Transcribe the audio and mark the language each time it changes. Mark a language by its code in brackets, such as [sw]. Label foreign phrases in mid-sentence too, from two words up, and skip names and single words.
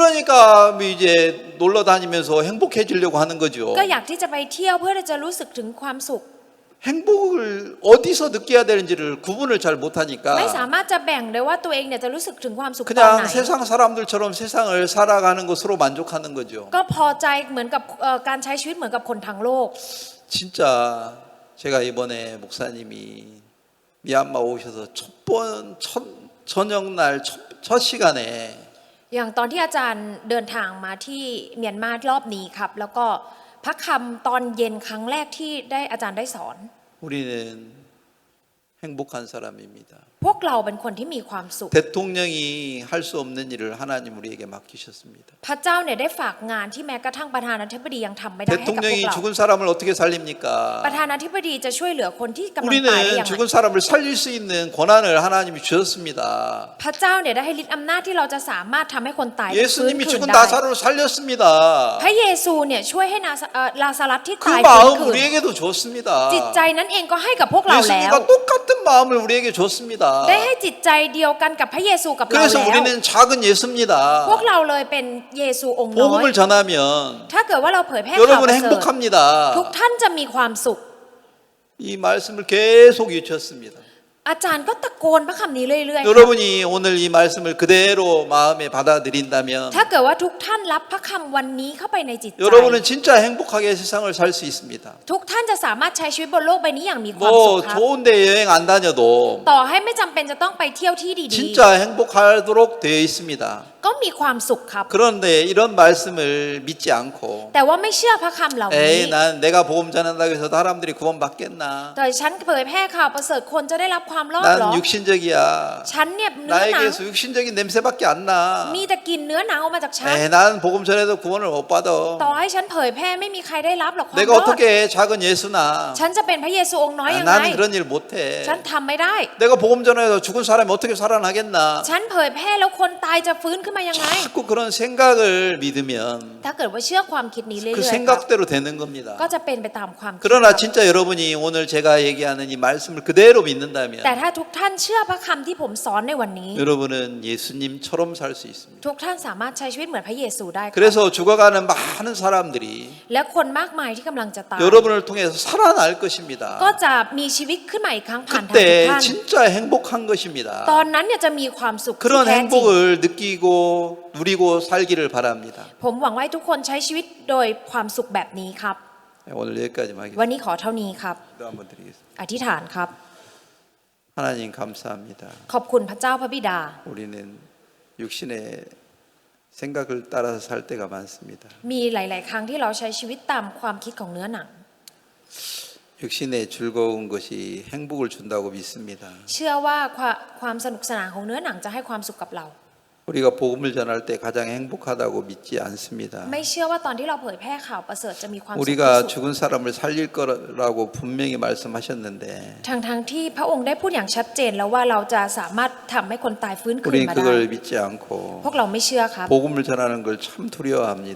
[ko] 그러니까 이제 놀러 다니면서 행복해지려고 하는 거죠. [th] ก็อยากที่จะไปเที่ยวเพื่อจะรู้สึกถึงความสุข [ko] 행복을 어디서 느껴야 되는지를 구분을 잘 [th] ไม่ [ko] 못하니까 [th] สามารถจะแบ่งได้ว่าตัวเองเนี่ยจะรู้สึกถึงความสุขตอนไหน [ko] 그냥 세상 사람들처럼 세상을 살아가는 것으로 만족하는 거죠. [th] ก็พอใจเหมือนกับการใช้ชีวิตเหมือนกับคนทั้งโลก [ko] 진짜 제가 이번에 목사님이 미얀마 오셔서 저녁날 첫 시간에 [th] อย่างตอนที่อาจารย์เดินทางมาที่เมียนมารอบนี้ครับ แล้วก็พระคำตอนเย็นครั้งแรกที่ได้อาจารย์ได้สอน [ko] 우리는 행복한 사람입니다. [th] พวกเราเป็นคนที่มีความสุข [ko] 대통령이 할 수 없는 일을 하나님 우리에게 맡기셨습니다. [th] พระเจ้าเนี่ยได้ฝากงานที่แม้กระทั่งประธานาธิบดียังทำไม่ได้ให้กับพวก [ko] 대통령이 [th] เรา [ko] 죽은 사람을 어떻게 살립니까? [th] ประธานาธิบดีจะช่วยเหลือคนที่กำลังตายได้ [ko] 우리는 [th] อย่างไร [ko] 죽은 사람을 살릴 수 있는 권한을 하나님이 주셨습니다. [th] พระเจ้าเนี่ยได้ให้ฤทธิ์อำนาจที่เราจะสามารถทำให้คนตายได้ฟื้น [ko] 예수님이 [th] คืน [ko] 죽은 [th] ได้ [ko] 나사로를 살렸습니다. [th] พระเยซูเนี่ยช่วยให้ลาซารัสที่ [ko] 그 [th] ตายฟื้น [ko] 마음 [th] คืน [ko] 우리에게도 줬습니다. [th] จิตใจนั้นเองก็ให้กับพวกเราแล้ว [ko] 예수님과 똑같은 마음을 우리에게 줬습니다. [th] ได้ให้จิตใจเดียวกันกับพระเยซูกับเรา [ko] 그래서 [th] แล้ว [ko] 우리는 작은 예수입니다. [th] พวกเราเลยเป็นเยซูองค์น้อย [ko] 복음을 전하면 [th] ถ้าเกิดว่าเราเผยแพร่ข่าว [ko] 여러분 [th] ประเสริฐ [ko] 행복합니다. [th] ทุกท่านจะมีความสุข [ko] 이 말씀을 계속 외쳤습니다. [th] อาจารย์ก็ตะโกนพระคำนี้เรื่อยๆครับ [ko] 여러분이 오늘 이 말씀을 그대로 마음에 받아들인다면 [th] ถ้าเกิดว่าทุกท่านรับพระคำวันนี้เข้าไปในจิตใจ [ko] 여러분은 진짜 행복하게 세상을 살 수 있습니다. [th] ทุกท่านจะสามารถใช้ชีวิตบนโลกใบนี้อย่างมีความสุข [ko] 뭐 [th] ครับ [ko] 좋은데 여행 안 다녀도 [th] ต่อให้ไม่จำเป็นจะต้องไปเที่ยวที่ดี [ko] 진짜 행복하도록 되어 있습니다. [th] ๆ ก็มีความสุขครับ [ko] 그런데 이런 말씀을 믿지 않고 [th] แต่ว่าไม่เชื่อพระคำเหล่านี้ [ko] 에이 난 내가 복음 전한다고 해서 사람들이 구원받겠나? [th] แต่ฉันเผยแพร่ข่าวประเสริฐคนจะได้รับความรอดเหรอ [ko] 난 육신적이야. [th] ฉันเนี่ยเนื้อหนัง [ko] 나에게서 육신적인 냄새밖에 안 나. [th] มีแต่กลินเนื้อหนังออกมาจากฉัน [ko] 에이 난 복음 전해도 구원을 못 받아. [th] ต่อให้ฉันเผยแพร่ไม่มีใครได้รับหรอกความ [ko] 내가 [th] รอด [ko] 어떻게 작은 예수나? [th] ฉันจะเป็นพระเยซูองค์น้อยยังไง [ko] 난 그런 일 못해. [th] ฉันทำไม่ได้ [ko] 내가 복음 전해서 죽은 사람이 어떻게 살아나겠나? [th] ฉันเผยแพร่แล้วคนตายจะฟื้นขึ้นมายังไง [ko] 자꾸 그런 생각을 믿으면 [th] ถ้าเกิดว่าเชื่อความคิดนี้เรื่อย [ko] 그 [th] ๆครับ [ko] 생각대로 되는 겁니다. [th] ก็จะเป็นไปตามความคิด [ko] 그러나 진짜 여러분이 오늘 제가 얘기하는 이 말씀을 그대로 믿는다면 [th] แต่ถ้าทุกท่านเชื่อพระคำที่ผมสอนในวันนี้ [ko] 여러분은 예수님처럼 살 수 있습니다. [th] ทุกท่านสามารถใช้ชีวิตเหมือนพระเยซูได้ครับ [ko] 그래서 죽어가는 많은 사람들이 [th] และคนมากมายที่กำลังจะตาย [ko] 여러분을 통해서 살아날 것입니다. [th] ก็จะมีชีวิตขึ้นมาอีกครั้งผ่านทางทุก [ko] 그때 [th] ท่าน [ko] 진짜 행복한 것입니다. [th] ตอนนั้นเนี่ยจะมีความสุขที่ [ko] 그런 [th] แท้จริง [ko] 행복을 느끼고 누리고 살기를 바랍니다. [th] ผมหวังว่าทุกคนใช้ชีวิตโดยความสุขแบบนี้ครับ [ko] 네, 오늘 여기까지만 [th] วัน [ko] 하겠습니다. [th] นี้ขอเท่านี้ครับ [ko] 기도 한번 드리겠습니다. [th] อธิษฐานครับ [ko] 하나님 감사합니다. [th] ขอบคุณพระเจ้าพระบิดา [ko] 우리는 육신의 생각을 따라서 살 때가 많습니다. [th] มีหลาย ๆ ครั้งที่เราใช้ชีวิตตามความคิดของเนื้อหนัง [ko] 육신의 즐거운 것이 행복을 준다고 믿습니다. [th] เชื่อว่าความสนุกสนานของเนื้อหนังจะให้ความสุขกับเรา [ko] 우리가 복음을 전할 때 가장 행복하다고 믿지 않습니다. [th] ไม่เชื่อว่าตอนที่เราเผยแพร่ข่าวประเสริฐจะมีความสุขที่ [ko] 우리가 [th] สุด [ko] 죽은 사람을 살릴 거라고 분명히 말씀하셨는데 [th] ทั้งที่พระองค์ได้พูดอย่างชัดเจนแล้วว่าเราจะสามารถทำให้คนตายฟื้นคืน [ko] 우리는 [th] มาได้ [ko] 그걸 믿지 않고 [th] พวกเราไม่เชื่อครับ [ko] 복음을 전하는 걸 참 두려워합니다.